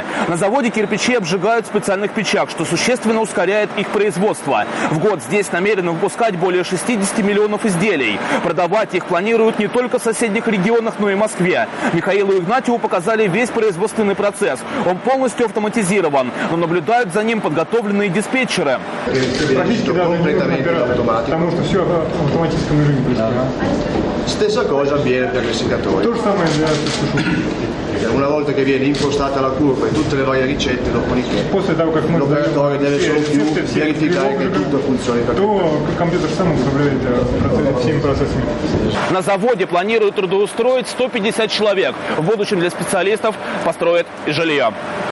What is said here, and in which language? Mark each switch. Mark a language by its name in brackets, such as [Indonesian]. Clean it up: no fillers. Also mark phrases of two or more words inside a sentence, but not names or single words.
[Russian] На заводе кирпичи обжигают в специальных печах, что существенно ускоряет их производство. В год здесь намерены выпускать более 60 миллионов изделий. Продавать их планируют не только в соседних регионах, но и в Москве. Михаилу Игнатьеву показали весь производственный процесс. Он полностью автоматизирован, но наблюдают за ним подготовленные диспетчеры. [Italian] Completamente automatico. [Russian] Потому что все в автоматическом режиме происходит. [Italian] Stessa cosa avviene per l'essicatore. [Russian] То же самое для сушилки. [Italian] Una volta che viene impostata la curva e tutte le varie ricette, dopodiché [Russian] После того, как мы [Italian] l'operatore deve solo più verificare che tutto funzioni perfettamente. [Russian] то компьютер сам управляет всеми процессами. На заводе планируют трудоустроить 150 человек. В будущем для специалистов построят и жилье.